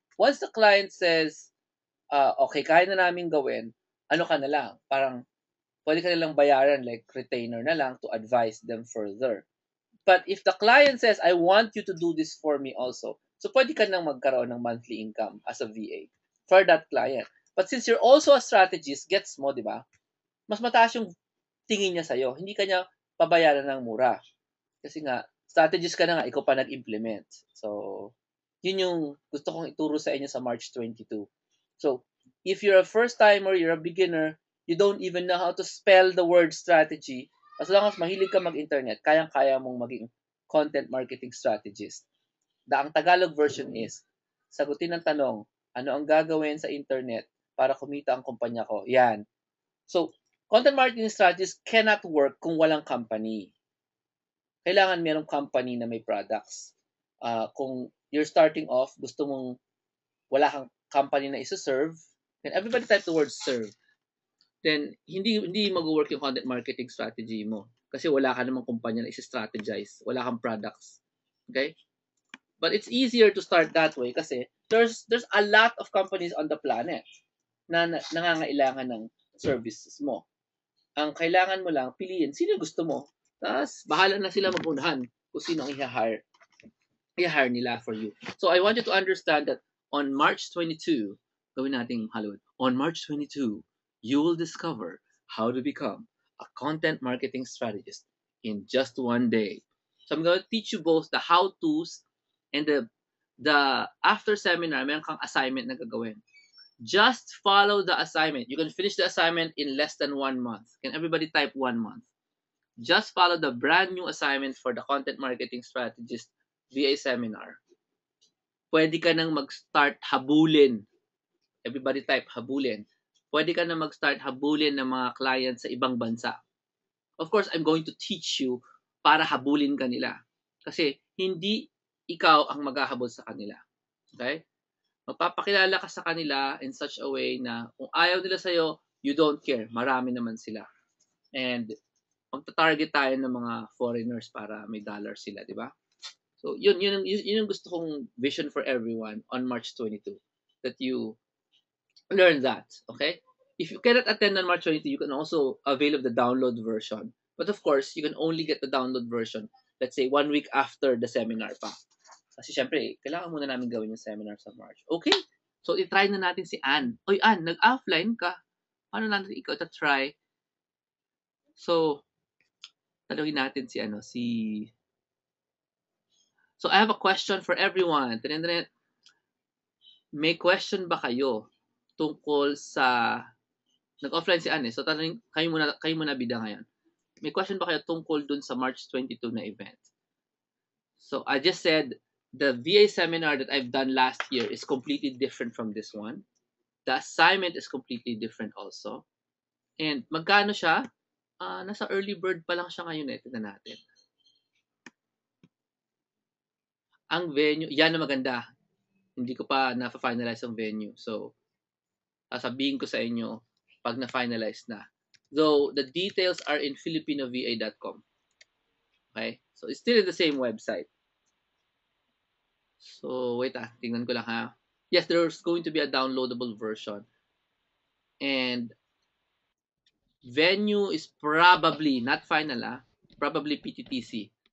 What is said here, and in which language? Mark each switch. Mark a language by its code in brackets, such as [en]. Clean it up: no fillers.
[en] Once the client says, okay, [tl] kaya na namin gawin, ano ka na lang, parang pwede ka nilang bayaran like retainer na lang [en] to advise them further. But if the client says, I want you to do this for me also, so [tl] pwede ka nang magkaroon ng [en] monthly income as a VA for that client. But since you're also a strategist, [tl] gets mo, di ba? Mas mataas yung tingin niya sa'yo. Hindi ka niya pabayaran ng mura. Kasi nga, strategist ka na nga, ikaw pa nag-implement. So, yun yung gusto kong ituro sa inyo sa March 22. [en] So, if you're a first-timer, you're a beginner, you don't even know how to spell the word strategy, as long as [tl] mahilig ka mag-internet, kayang-kaya mong maging [en] content marketing strategist. [tl] Ang Tagalog version is, sagutin ang tanong, ano ang gagawin sa internet para kumita ang kumpanya ko? Yan. [en] So, content marketing strategist cannot work [tl] kung walang [en] company. [tl] Kailangan merong company na may products. [en] Kung you're starting off, [tl] gusto mong wala kang company na isa-serve, [en] then everybody type the word serve. [tl] Then hindi mag-work yung content marketing strategy mo kasi wala ka namang kumpanya na i-strategize, wala kang products. Okay? [en] But it's easier to start that way kasi there's a lot of companies on the planet [tl] na nangangailangan ng services mo. Ang kailangan mo lang piliin sino gusto mo. Tapos bahala na sila magunahan kung sino ang i-hire. i-hire nila for you. [en] So I want you to understand that on March 22, [tl] gawin nating Hollywood. [en] On March 22, you will discover how to become a content marketing strategist in just one day. So I'm going to teach you both the how-tos and the after seminar, [tl] meron kang assignment na gagawin. [en] Just follow the assignment. You can finish the assignment in less than 1 month. Can everybody type 1 month? Just follow the brand new assignment for the content marketing strategist VA seminar. [tl] Pwede ka nang mag-start habulin. [en] Everybody type habulin. [tl] Pwede ka nang mag-start habulin ng mga clients sa ibang bansa. [en] Of course, I'm going to teach you [tl] para habulin ka nila. Kasi hindi ikaw ang maghahabol sa kanila. Okay? Magpapakilala ka sa kanila [en] in such a way [tl] na kung ayaw nila sa'yo, [en] you don't care. [tl] Marami naman sila. And magta-target tayo ng mga foreigners para may dollar sila, di ba? So, yun yung gusto kong [en] vision for everyone on March 22. That you learn that, okay? If you cannot attend on March 22, you can also avail of the download version. But of course, you can only get the download version, let's say, 1 week after the seminar pa. [tl] Kasi syempre, kailangan muna namin gawin yung seminar sa March. Okay? So, i-try na natin si Ann. Oy, Ann, nag-offline ka. Paano natin ikaw try? [en] So, [tl] tanungin natin si [en] So, I have a question for everyone. [tl] May question ba kayo tungkol sa nag-offline si Ann eh. So tanong kayo muna bida ngayon. May question ba kayo tungkol dun sa March 22 na event? [en] So I just said the VA seminar that I've done last year is completely different from this one. The assignment is completely different also. [tl] And magkano siya? Nasa early bird pa lang siya ngayon eh. Tignan natin. Ang venue, yan na maganda. Hindi ko pa na-finalize ang venue. So, sasabihin ko sa inyo pag na-finalize na. [en] Though, the details are in filipinova.com. Okay? So, it's still in the same website. So, [tl] wait tingnan ko lang ha. [en] Yes, there's going to be a downloadable version. And venue is probably, not final probably PTTC.